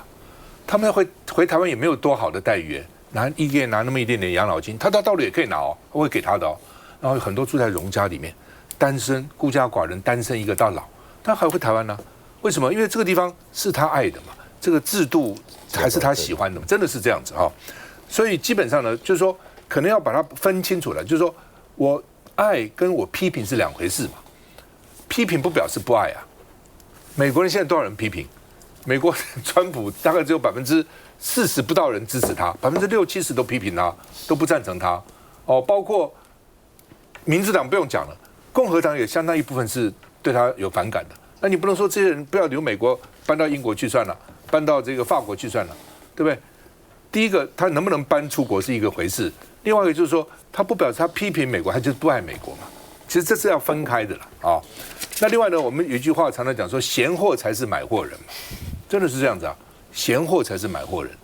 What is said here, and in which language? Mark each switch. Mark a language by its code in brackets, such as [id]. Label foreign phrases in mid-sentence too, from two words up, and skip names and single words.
[zh] 他們要回台灣也沒有多好的待遇，一個月拿那麼一點點養老金，他到大陸也可以拿哦，我會給他的哦。然後很多住在榮家裡面，單身、孤家寡人，單身一個到老，他還回台灣呢？為什麼？因為這個地方是他愛的嘛，這個制度還是他喜歡的嘛，真的是這樣子啊。所以基本上呢，就是說可能要把它分清楚了，就是說我愛跟我批評是2回事嘛。批評不表示不愛啊。美國人現在多少人批評？美國川普大概只有40%不到人支持他，60%、70%都批評他，都不贊成他。哦，包括民主黨不用講了，共和黨也相當一部分是對他有反感的。那你不能說這些人不要留美國，搬到英國去算了，搬到這個法國去算了，對不對？第一個，他能不能搬出國是一個回事；另外一個就是說，他不表示他批評美國，他就是不愛美國嘛。其實這是要分開的了啊。那另外呢，我們有一句話常常講說，嫌貨才是買貨人嘛，真的是這樣子啊，嫌貨才是買貨人。